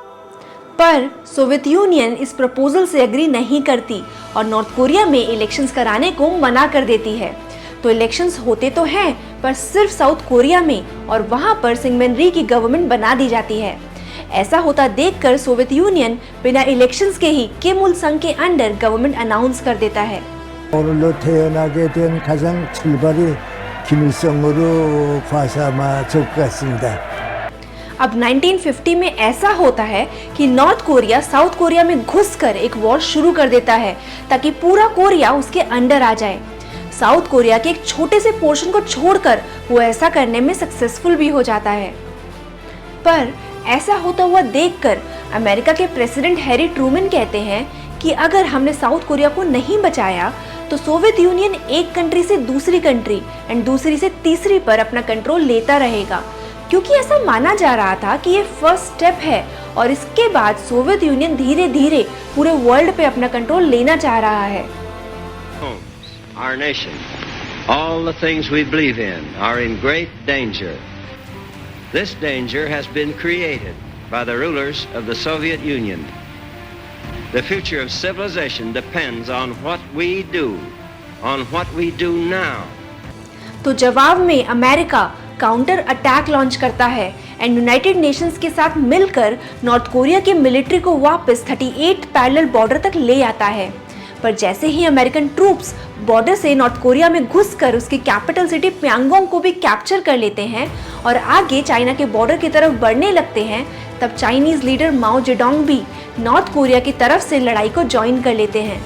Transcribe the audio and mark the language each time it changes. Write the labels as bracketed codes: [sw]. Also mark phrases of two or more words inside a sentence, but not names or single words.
[hi] पर सोवियत यूनियन इस प्रपोजल से एग्री नहीं करती और नॉर्थ कोरिया में इलेक्शंस कराने को मना कर देती है। तो इलेक्शंस होते तो हैं, पर सिर्फ साउथ कोरिया में, और वहां पर सिंगमिन री की गवर्नमेंट बना दी जाती है। ऐसा होता देखकर सोवियत यूनियन बिना इलेक्शंस के ही किम इल संग के [en] under government announce [hi] कर देता है। [ko] 오늘로 태어나게 된 가장 출발이 김일성으로 봐서 아마 좋을 것 같습니다. [hi] अब 1950 में ऐसा होता है कि नॉर्थ कोरिया साउथ कोरिया में घुसकर एक वॉर शुरू कर देता है, ताकि पूरा कोरिया उसके अंडर आ जाए। साउथ कोरिया के एक छोटे से पोर्शन को छोड़कर वो ऐसा करने में सक्सेसफुल भी हो जाता है। पर ऐसा होता हुआ देखकर अमेरिका के प्रेसिडेंट हैरी ट्रूमैन कहते हैं कि अगर हमने साउथ कोरिया को नहीं बचाया तो सोवियत यूनियन एक कंट्री से दूसरी [en] country and [hi] दूसरी से तीसरी पर अपना कंट्रोल लेता रहेगा, क्योंकि ऐसा माना जा रहा था कि ये [en] first step [hi] है और इसके बाद सोवियत यूनियन धीरे धीरे पूरे वर्ल्ड पे अपना कंट्रोल लेना चाह रहा है। [en] Our nation, all the things we believe in are in great danger. This danger has been created by the rulers of the Soviet Union. The future of civilization depends on what we do, on what we do now. [hi] तो जवाब में अमेरिका [en] counter attack launch [hi] करता है एंड यूनाइटेड नेशंस के साथ मिलकर नॉर्थ कोरिया की मिलिट्री को वापस 38 [en] parallel border [hi] तक ले आता है। पर जैसे ही [en] American troops border [hi] से नॉर्थ कोरिया में घुसकर उसकी [en] capital city [hi] प्यांगोंग को भी कैप्चर कर लेते हैं और आगे चाइना के बॉर्डर की तरफ बढ़ने लगते हैं, तब [en] Chinese leader [hi] माओ जेडोंग भी नॉर्थ कोरिया की तरफ से लड़ाई को ज्वाइन कर लेते हैं।